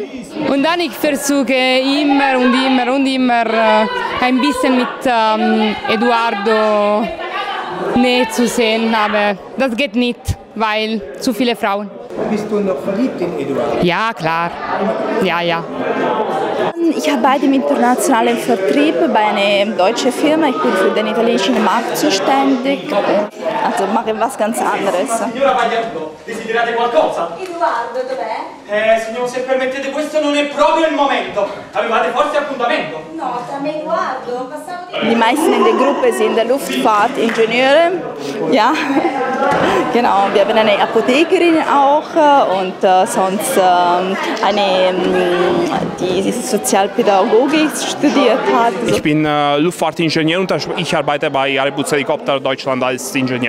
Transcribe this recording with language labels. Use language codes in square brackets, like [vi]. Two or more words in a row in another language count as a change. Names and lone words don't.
[de] Und dann ich versuche immer ein bisschen mit Edoardo näher zu sehen, aber das geht nicht, weil zu viele Frauen. Bist du noch verliebt in Edoardo? Ja, klar. Ja. Ich arbeite im internationalen Vertrieb bei einer deutschen Firma. Ich bin für den italienischen Markt zuständig. Also mache was ganz anderes. [it] Signora Pagliarulo, desiderate qualcosa? Edoardo, dov'è? Signor, se permettete, questo non è proprio il momento. Avevate forse appuntamento? No, tra me e Edoardo, passavo di... [de] Die meisten in der Gruppe sind Luftfahrtingenieure. Ja, genau. Wir haben eine Apothekerin auch und sonst eine, die Sozialpädagogik studiert hat. Ich bin Luftfahrtingenieur und ich arbeite bei Airbus Helikopter Deutschland als Ingenieur.